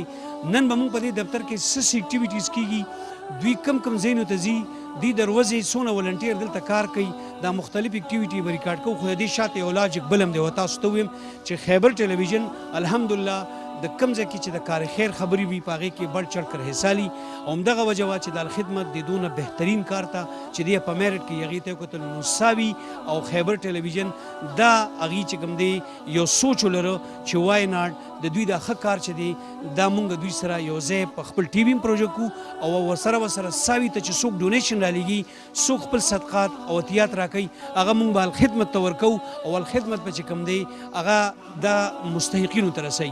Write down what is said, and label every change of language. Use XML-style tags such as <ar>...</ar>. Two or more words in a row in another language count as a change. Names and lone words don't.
<ps>نن به مونږ په دې دفتر کې څه اکټیویټیز کېږي دوی کم ځایونو ته ځي دوی د ورځې څونه ولنټیر دلته کار کوي دا مختلف اکټیویټي به ریکارډ کوو. خو د دې شاته یو لاجک بل هم دی و تاسو ته ویم چې خیبر ټلویزیون الحمدلله د کوم ځای کې چې د کار خیر خبرې وي په هغې کې</ps> <ur>بڑ چڑھ کر حصہ</ur> <ps>لي او همدغه وجه وه چې د الخدمت د دونه بهترین کار ته چې دی په میرټ کې هغې ته یې وکتل نو ساوي او خیبر ټلویزیون دا هغې چې کوم دی یو سوچ ولره چې</ps> <en>why not</en> <ps>د دوی دا ښه کار چې دی دا مونږ دوی سره یو ځای په خپل ټي وي هم پروژه کوو او ورسره ساوي ته چې څوک ډونیشن رالیږي څوک خپل صدقات او عطیات راکوي هغه مونږ به الخدمت ته ورکوو او الخدمت به چې کوم دی هغه د مستحقینو ته رسوي.</ps>